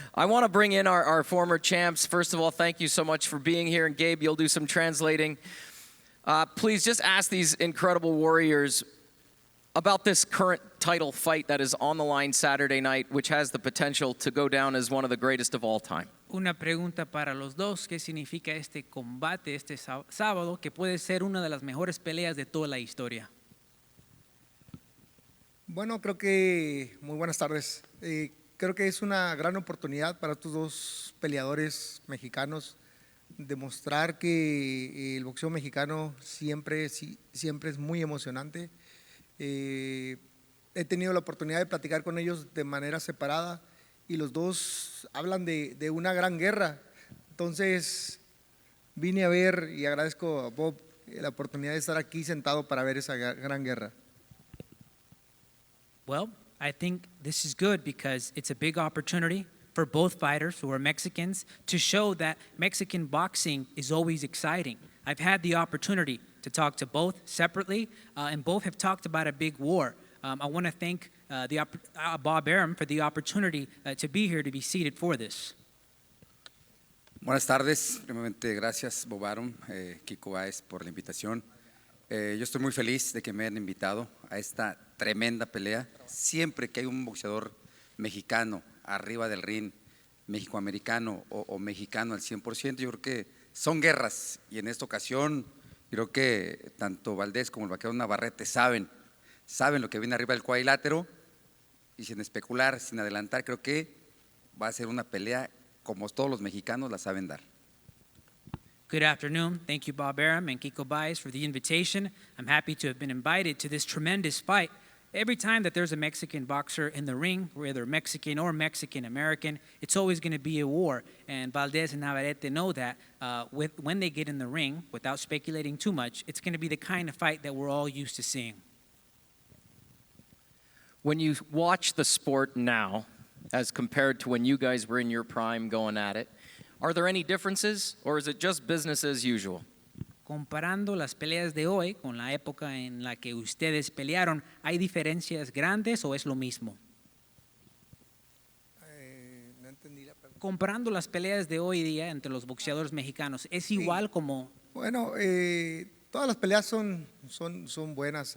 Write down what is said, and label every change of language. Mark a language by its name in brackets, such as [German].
[English] I want to bring in our former champs. First of all, thank you so much for being here. And Gabe, you'll do some translating. Please just ask these incredible warriors about this current title fight that is on the line Saturday night, which has the potential to go down as one of the greatest of all time. [Spanish] Una pregunta para los dos. ¿Qué significa este combate este sábado que puede ser una de las mejores peleas de toda la historia? Bueno, creo que muy buenas tardes. Creo que es una gran oportunidad para estos dos peleadores mexicanos demostrar que el boxeo mexicano siempre es muy emocionante. He tenido la oportunidad de platicar con ellos de manera separada y los dos hablan de una gran guerra. Entonces vine a ver y agradezco a Bob la oportunidad de estar aquí sentado para ver esa gran guerra. [English] Well, I think this is good because it's a big opportunity for both fighters who are Mexicans to show that Mexican boxing is always exciting. I've had the opportunity to talk to both separately, and both have talked about a big war. I want to thank Bob Arum for the opportunity to be here to be seated for this. [Spanish] Buenas tardes. Primeramente, gracias, Bob Arum, Kiko Baez, por la invitación. Yo estoy muy feliz de que me hayan invitado a esta tremenda pelea. Siempre que hay un boxeador mexicano arriba del ring, mexicoamericano o mexicano al 100%, yo creo que son guerras. Y en esta ocasión, creo que tanto Valdez como el vaquero Navarrete saben lo que viene arriba del cuadrilátero. Y sin especular, sin adelantar, creo que va a ser una pelea como todos los mexicanos la saben dar. [English] Good afternoon. Thank you, Bob Arum and Kiko Baez, for the invitation. I'm happy to have been invited to this tremendous fight. Every time that there's a Mexican boxer in the ring, whether Mexican or Mexican-American, it's always going to be a war. And Valdez and Navarrete know that when they get in the ring, without speculating too much, it's going to be the kind of fight that we're all used to seeing. When you watch the sport now, as compared to when you guys were in your prime going at it, are there any differences, or is it just business as usual? [Spanish] Comparando las peleas de hoy con la época en la que ustedes pelearon, ¿hay diferencias grandes o es lo mismo? No entendí la pregunta. Comparando las peleas de hoy día entre los boxeadores mexicanos, ¿es igual como? Bueno, todas las peleas son buenas.